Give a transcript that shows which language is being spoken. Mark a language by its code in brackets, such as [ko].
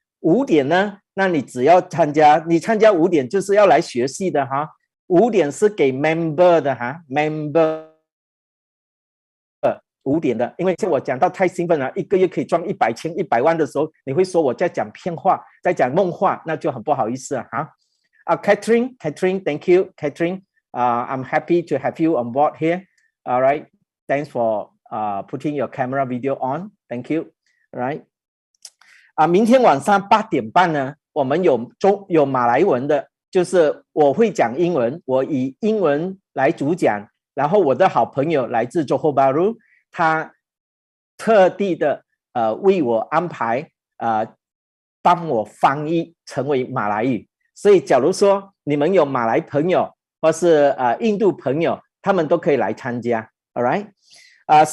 [zh] 5点呢，那你只要参加5点就是要来学习的哈。 5点是给 member 的哈 ，member。 5点的，因为我讲到太兴奋了，1个月可以赚100千、100万的时候，你会说我在讲骗话，在讲梦话，那就很不好意思哈。 [en] Catherine, thank you, Catherine. I'm happy to have you on board here. All right, thanks for putting your camera video on. Thank you. All right. [zh] 明天晚上8点半呢，我们有马来文的，就是我会讲英文，我以英文来主讲，然后我的好朋友来自 Johor Bahru。他特地的为我安排帮我翻译成为马来语，所以假如说你们有马来朋友或是印度朋友，他们都可以来参加 ，all right？